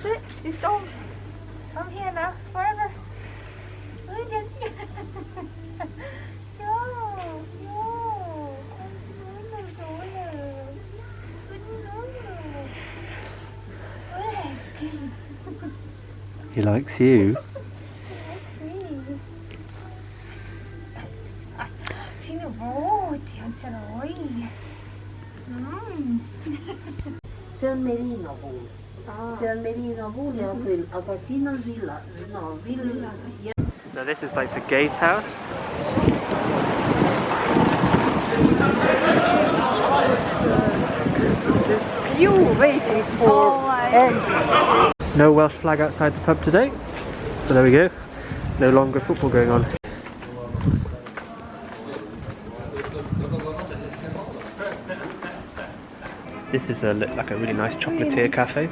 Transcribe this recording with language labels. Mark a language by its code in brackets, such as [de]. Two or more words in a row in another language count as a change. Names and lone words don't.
[en] That's it. It's sold. I'm here now forever. He likes you. [et] See on merino puhul. See on merino puhul ja küll, aga siin on villa, no villa. [en] So this is like the gatehouse. You waiting for end. No Welsh flag outside the pub today. So there we go. No longer football going on. This is like a really nice chocolatier cafe.